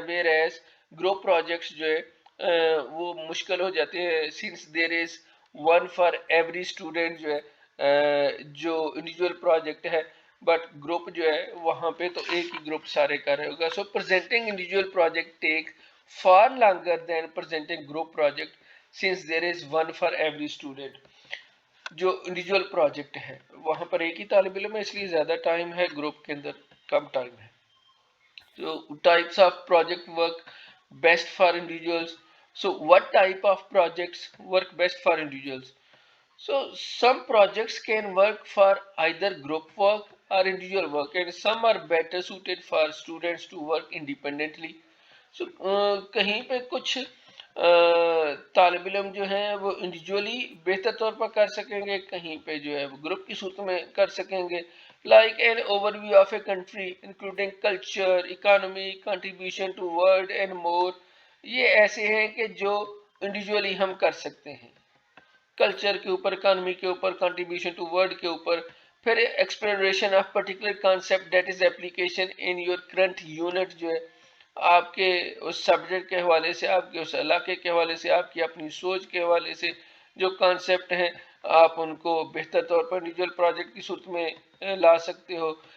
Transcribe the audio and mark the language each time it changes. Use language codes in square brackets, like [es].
[ur] Where as group projects جو ہے وہ مشکل ہو جاتے ہیں [en] since there is one for every student [ur] جو ہے جو انڈیویجول پروجیکٹ ہے بٹ گروپ جو ہے وہاں پہ تو ایک ہی گروپ سارے کر رہے ہوگا. [en] So presenting individual project take far longer than presenting group project since there is one for every student. [ur] جو انڈیویجول پروجیکٹ ہے وہاں پر ایک ہی طالب علم ہے اس لیے زیادہ ٹائم ہے، گروپ کے اندر کم ٹائم ہے. [en] So types of project work best for individuals. So what type of projects work best for individuals? So some projects can work for either group work or individual work and some are better suited for students to work independently. So [ur] کہیں پہ کچھ طالب علم جو ہیں وہ individually بہتر طور پر کر سکیں گے, کہیں پہ جو ہے وہ گروپ کی صورت میں کر سکیں گے. [en] Like an overview of a country including culture, economy, contribution to world and more. [ur] یہ ایسے ہیں کہ جو انڈیویجولی ہم کر سکتے ہیں, کلچر کے اوپر, اکانومی کے اوپر, کنٹریبیوشن ٹو ورلڈ کے اوپر. پھر [en] exploration of particular concept that is application in your current unit, [ur] جو ہے آپ کے اس سبجیکٹ کے حوالے سے, آپ کے اس علاقے کے حوالے سے, آپ کی اپنی سوچ کے حوالے سے جو کانسیپٹ ہیں آپ ان کو بہتر طور پر انڈیویجول پروجیکٹ کی صورت میں لا سکتے ہو.